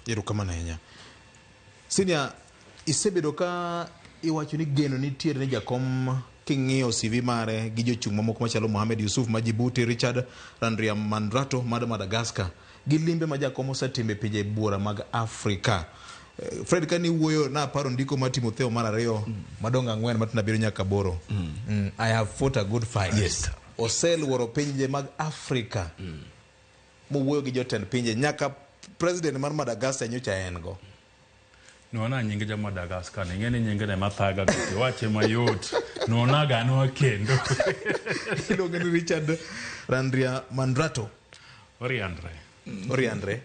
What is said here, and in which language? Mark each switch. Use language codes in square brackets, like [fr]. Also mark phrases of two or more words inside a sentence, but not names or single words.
[luo] erokamano ahinya Senior isebedo ka iwacho ni geno nitiere ne jakom king'iyo CV mare gi jochung' mamoko machalo Mohamed Yusuf ma Djibouti Richard Randriamandrato ma Madagascar gi limbe ma jakom osetimo e pinje buora mag Afrika Fred kani wuoyo na paro ndiko ma Timotheo mar ariyo madonga ng'wen matina biro nyaka boro [en] I have fought a good fight [luo] oseluoro pinje mag Afrika mo wuoyo gi jotend pinje nyaka president mar Madagascar nyocha en go Nona nyinge ja Madagascar ngene nyinge ne mathaga gite wache mayot nona gano kendo iluongo ni Richard Randriamandrato Oriandre